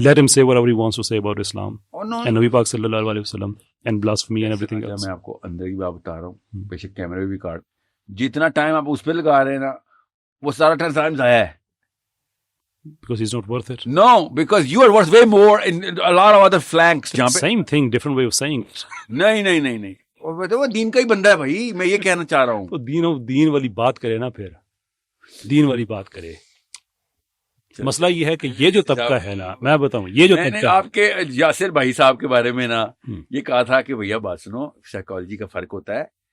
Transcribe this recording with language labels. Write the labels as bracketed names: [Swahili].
[English] let him say whatever he wants to say about Islam and Nabi Pak sallallahu alaihi wasallam and blasphemy and everything else. [Urdu] میں آپ کو اندر کی بات بتا رہا ہوں, بے شک کیمرے بھی کاٹ, جتنا ٹائم آپ اس پہ لگا رہے ہیں نا وہ سارا ٹائم ضائع ہے. [English] Because he's not worth it. No, because you are worth way more in a lot of other flanks. Same thing, different way of saying it. [Urdu] نہیں وہ دین کا ہی بندہ ہے بھائی, میں یہ کہنا چاہ رہا ہوں. تو دین والی بات کرے نا, پھر دین والی بات کرے. مسئلہ یہ ہے کہ یہ جو طبقہ ہے نا, میں بتاؤں یہ جو طبقہ, آپ کے یاسر بھائی صاحب کے بارے میں نا یہ کہا تھا کہ بھیا بات سنو, سائیکالوجی کا فرق ہوتا ہے.